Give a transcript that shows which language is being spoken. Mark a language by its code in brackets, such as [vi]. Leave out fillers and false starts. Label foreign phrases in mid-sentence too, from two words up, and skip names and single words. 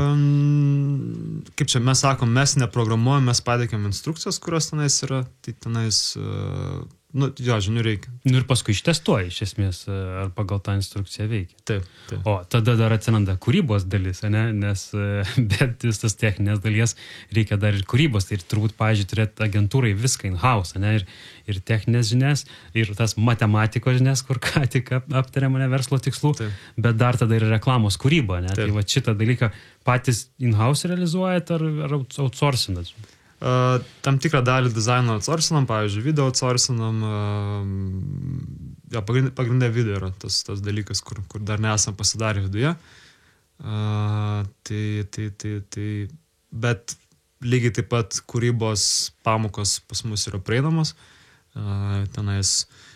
[lt] Kaip čia mes sakom, mes neprogramuojam, mes pateikėm instrukcijas, kurios tenais yra, tai tenais, žinių reikia. Ir paskui ištestuoji, iš esmės, ar pagal tą instrukciją veikia. Taip. O tada dar atsiranda kūrybos dalis, ne? Nes bet visas techninės dalies reikia dar ir kūrybos, tai ir turbūt, pavyzdžiui, turėti agentūrai viską in-house, ne? Ir techninės žinias, ir tas matematikos žinias, kur ką tik aptarėm, ne, verslo tikslų, bet dar tada ir reklamos kūryba, ne? Tai va šitą dalyką patys in-house realizuojat ar outsourcinat? Tam tikrą dalį dizaino outsourcinam, pavyzdžiui, video outsourcinam, pagrindė video yra tas dalykas, kur dar nesam pasidarę viduje. Bet lygiai taip pat kūrybos pamokos pas mus yra prieinamos.